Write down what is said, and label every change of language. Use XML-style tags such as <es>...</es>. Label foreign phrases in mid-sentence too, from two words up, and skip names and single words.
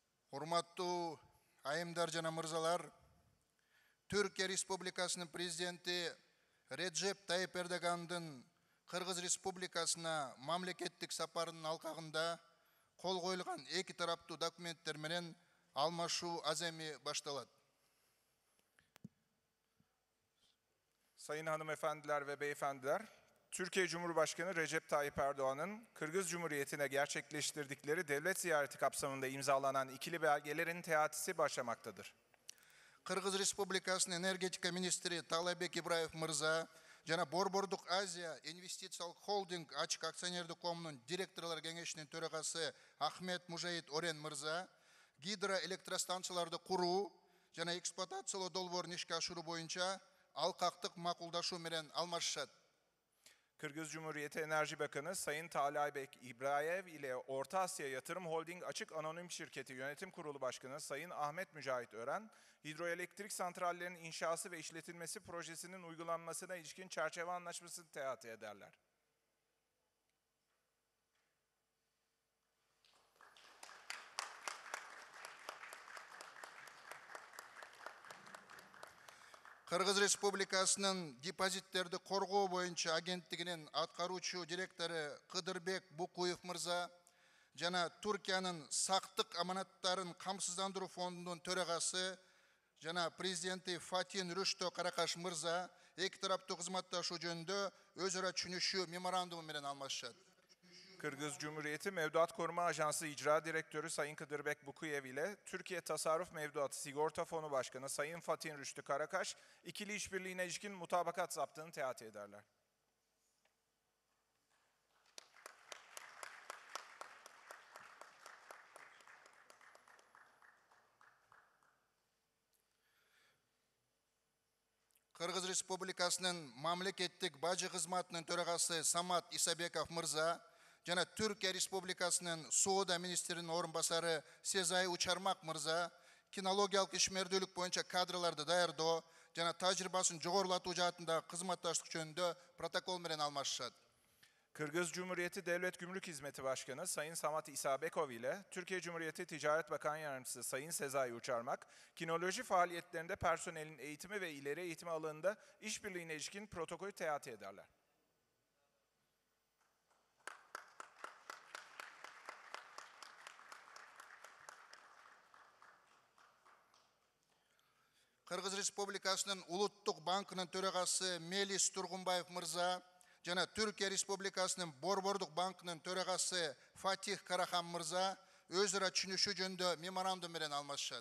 <ky>Урматтуу айымдар жана мырзалар, Түркия Республикасынын президенти Реджеп Тайып Эрдогандын Кыргыз Республикасына мамлекеттик сапарынын алкагында кол коюлган эки тараптуу документтер менен алмашуу аземи башталат.</ky> <tr>Sayın hanımefendiler ve beyefendiler, Türkiye Cumhurbaşkanı Recep Tayyip Erdoğan'ın Kırgız Cumhuriyeti'ne gerçekleştirdikleri devlet ziyareti kapsamında imzalanan ikili belgelerin teatisi başlamaktadır.</tr> <ky>Kırgız Республикасынын энергетика министри Таалайбек Ибраев мырза жана Борбордук Азия инвестициялык холдинг ачык акционердик коомунун директорлор кеңешинин төрагасы Ахмет Мужаид Орен мырза гидроэлектростанцияларды куруу жана эксплуатациялоо долбоорун ишке ашыруу боюнча алкактык макулдашуу менен алмашышат.</ky> <tr>Kırgız Cumhuriyeti Enerji Bakanı Sayın Taalaybek İbraev ile Orta Asya Yatırım Holding Açık Anonim Şirketi Yönetim Kurulu Başkanı Sayın Ahmet Mücahit Ören, hidroelektrik santrallerinin inşası ve işletilmesi projesinin uygulanmasına ilişkin çerçeve anlaşmasını teati ederler.</tr> <ky>Кыргыз Республикасынын депозиттерди коргоо боюнча агенттигинин аткаруучу директору Кыдырбек Букуев мырза жана Түркиянын сактык аманаттарын камсыздандыруу фондунун төрагасы жана президенти Фатин Рүштө Каракаш мырза эки тараптуу кызматташуу жөнүндө өз ара түшүнүшүү меморандуму менен алмашышат.</ky> <tr>Kırgız Cumhuriyeti Mevduat Koruma Ajansı İcra Direktörü Sayın Kıdırbek Bukuyev ile Türkiye Tasarruf Mevduatı Sigorta Fonu Başkanı Sayın Fatih Rüştü Karakaş, ikili işbirliğine ilişkin mutabakat zaptığını teati ederler.</tr> <ky>Kırgız Республикасынын мамлекеттик бажы кызматынын төрагасы Самат Исабеков мырза жана Түркия Республикасынын Соода министринин орун басары Сезай Учармак мырза кинологиялык ишмердүүлүк боюнча кадраларды даярдоо жана тажрыйбасын жогорулатуу жаатында кызматташтык жөнүндө протокол менен алмашышат.</ky> <tr>Kırgız Cumhuriyeti Devlet Gümrük Hizmeti Başkanı Sayın Samat İsabekov ile Türkiye Cumhuriyeti Ticaret Bakan Yardımcısı Sayın Sezai Uçarmak, kinoloji faaliyetlerinde personelin eğitimi ve ileri eğitim alanında işbirliğine ilişkin protokolü teati ederler.</tr> <ky>Kırgız Республикасынын Улуттук банкынын төрагасы Мелис Тургунбаев мырза жана Түркия Республикасынын Борбордук банкынын төрагасы Фатих Карахан мырза өз ара түшүнүшүү жөнүндө меморандум менен алмашышат.</ky>